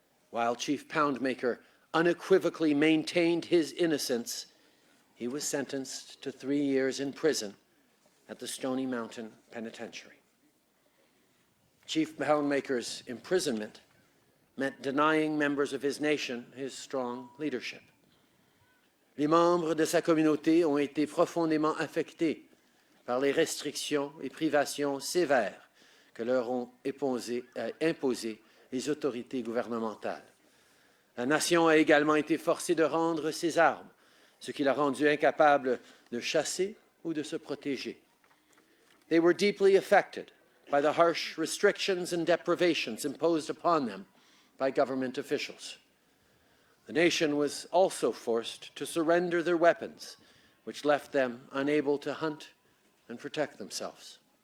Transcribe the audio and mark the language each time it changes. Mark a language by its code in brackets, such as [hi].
[en] While Chief Poundmaker unequivocally maintained his innocence, he was sentenced to 3 years in prison at the Stony Mountain penitentiary. Chief Poundmaker's imprisonment meant denying members of his nation his strong leadership. [fr] Les membres de sa communauté ont été profondément affectés par les restrictions et privations sévères que leur ont imposées les autorités gouvernementales. La nation a également été forcée de rendre ses armes, ce qui l'a rendu incapable de chasser ou de se protéger. [en] They were deeply affected by the harsh restrictions and deprivations imposed upon them by government officials. The nation was also forced to surrender their weapons, which left them unable to hunt and protect themselves.